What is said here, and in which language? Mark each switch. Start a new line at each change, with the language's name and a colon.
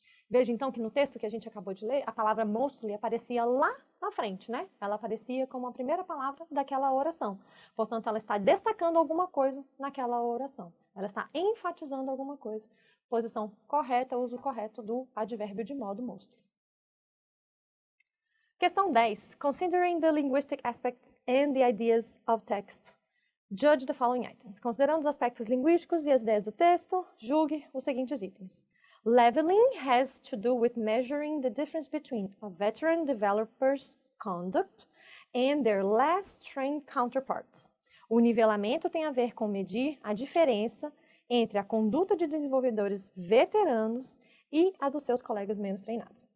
Portuguese: Veja então que no texto que a gente acabou de ler, a palavra mostly aparecia lá na frente, né? Ela aparecia como a primeira palavra daquela oração. Portanto, ela está destacando alguma coisa naquela oração. Ela está enfatizando alguma coisa. Posição correta, uso correto do advérbio de modo mostly. Questão 10.
English: Considering the linguistic aspects and the ideas of text, judge the following items.
Portuguese: Considerando os aspectos linguísticos e as ideias do texto, julgue os seguintes itens.
English: Leveling has to do with measuring the difference between a veteran developer's conduct and their less trained counterparts.
Portuguese: O nivelamento tem a ver com medir a diferença entre a conduta de desenvolvedores veteranos e a dos seus colegas menos treinados.